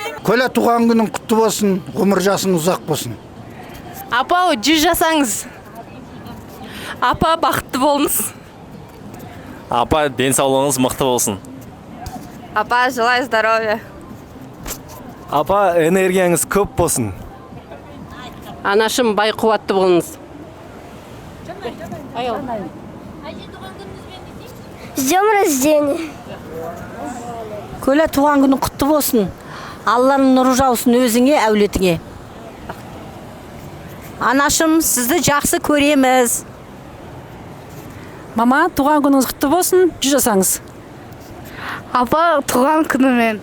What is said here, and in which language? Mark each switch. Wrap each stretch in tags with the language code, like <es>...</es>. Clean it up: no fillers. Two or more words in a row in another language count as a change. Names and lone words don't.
<kk>Көйле туған күнің құтты болсын, ғұмыр жасың ұзақ болсын. Апа, 100 жасаңыз. Апа, бақытты болыңыз. Апа, денсаулығыңыз мықты болсын. Апа,</kk> <ru>желаю здоровья.</ru> <kk>Апа, энергияңыз көп болсын. Анашым, бай қуатты болыңыз.</kk> <ru>С днем рождения.</ru> <kk>Көйле туған күні құтты болсын. Алланың нұры жаусын өзіңе, әулетіңе. Анашым, сізді жақсы көреміз. Мама, туған күніңіз құтты болсын, 100 жасаңыз. Апа, туған күнімен.</kk>